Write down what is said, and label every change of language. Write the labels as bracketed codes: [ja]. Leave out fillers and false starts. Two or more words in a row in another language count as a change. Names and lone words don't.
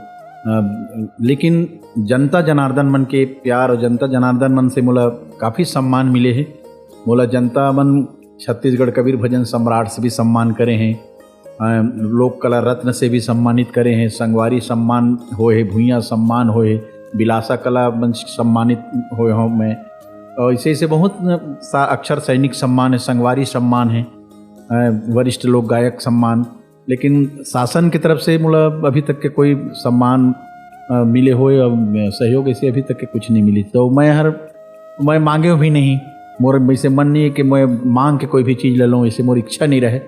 [hne] लेकिन जनता जनार्दन मन के प्यार और जनता जनार्दन मन से मोला काफ़ी सम्मान मिले हैं। मोला जनता मन छत्तीसगढ़ कबीर भजन सम्राट से भी सम्मान करे हैं, लोक कला रत्न से भी सम्मानित करे हैं, संगवारी सम्मान होए, भूइयाँ सम्मान होए, बिलासा कला मंच सम्मानित होए हूँ मैं। और ऐसे ऐसे बहुत सा अक्षर सैनिक सम्मान है, संगवारी सम्मान है, वरिष्ठ लोक गायक सम्मान। लेकिन शासन की तरफ से मुझे अभी तक के कोई सम्मान मिले होए और सहयोग ऐसे अभी तक के कुछ नहीं मिली। तो मैं मांगे भी नहीं, मोर वैसे मन नहीं है कि मैं मांग के कोई भी चीज़ ले लूँ, ऐसे मोर इच्छा नहीं रहे।